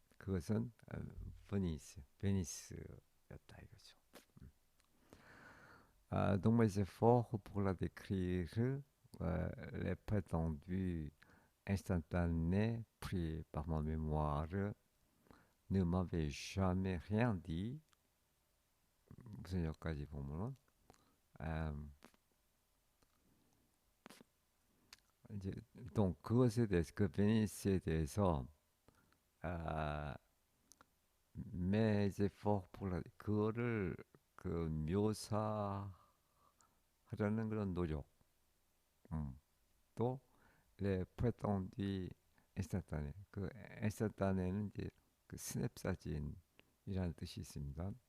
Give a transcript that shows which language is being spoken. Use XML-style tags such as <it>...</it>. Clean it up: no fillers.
<ko>그것은 베니스였다 이거죠.</ko> <fr>donc mes efforts pour la décrire, les prétendus instantanés pris par ma mémoire ne m'avaient jamais rien dit.</fr> <ko>무슨 여기까지 보면은 음, 이제 또 그것에 대해서 그 베니스에 대해서 아,</ko> <fr>mais efforts pour la</fr> <ko>그거를 그 묘사하려는 그런 노력, 음, 또</ko> <fr>les prétendus instantanés</fr> <ko>그 instantané는 이제 그 스냅 사진이라는 뜻이 있습니다.</ko>